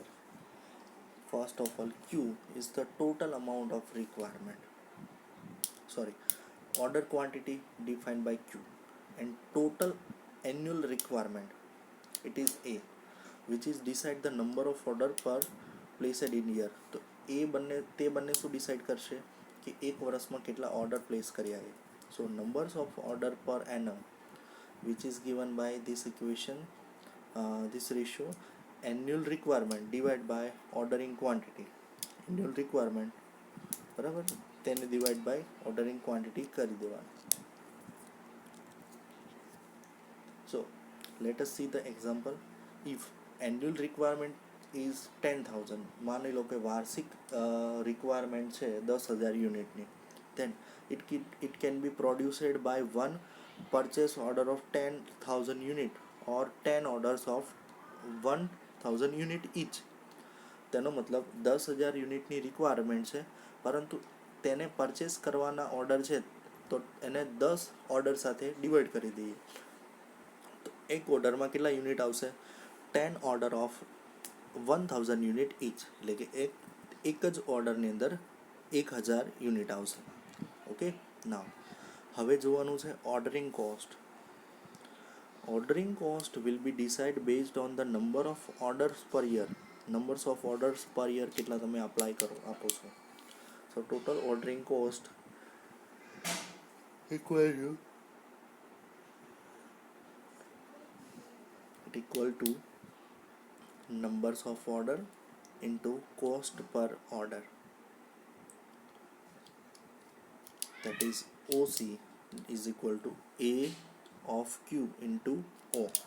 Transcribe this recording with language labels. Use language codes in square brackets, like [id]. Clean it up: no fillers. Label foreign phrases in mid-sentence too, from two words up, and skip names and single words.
[en] First of all, Q is the total amount of requirement. Order quantity defined by Q and total annual requirement, it is A, which is decide the number of order per placed in year. [gu] તો એ બંને શું ડિસાઇડ કરશે કે એક વર્ષમાં કેટલા ઓર્ડર પ્લેસ કર્યા છે. [en] So numbers of order per annum which is given by this equation, this ratio, annual requirement divided by ordering quantity. Annual requirement [gu] બરાબર તેને [en] divide by ordering quantity [gu] કરી દેવાનું. [en] So let us see the example. If annual requirement is 10,000, [gu] માની લો કે વાર્ષિક રિક્વાયરમેન્ટ છે 10,000 યુનિટની, [en] then it can be produced by one purchase order of 10,000 unit or 10 orders of 1,000 unit each. [gu] તેનો મતલબ 10,000 યુનિટની રિક્વાયરમેન્ટ છે, પરંતુ તેને પરચેસ કરવાના ઓર્ડર છે તો એને 10 ઓર્ડર સાથે ડિવાઈડ કરી દઈએ. તો એક ઓર્ડરમાં કેટલા યુનિટ આવશે? [en] 10 order of 1,000 unit each, [gu] એટલે કે એક જ ઓર્ડરની અંદર 1,000 યુનિટ આવશે. [en] Okay, now [gu] હવે જોવાનું છે ઓર્ડરિંગ કોસ્ટ. [en] Ordering cost will be decide based on the number of orders per year. Numbers of orders per year [gu] કેટલા તમે અપ્લાય આપો છો. [en] So total ordering cost equal to numbers of order into cost per order, that is OC is equal to A of Q into O.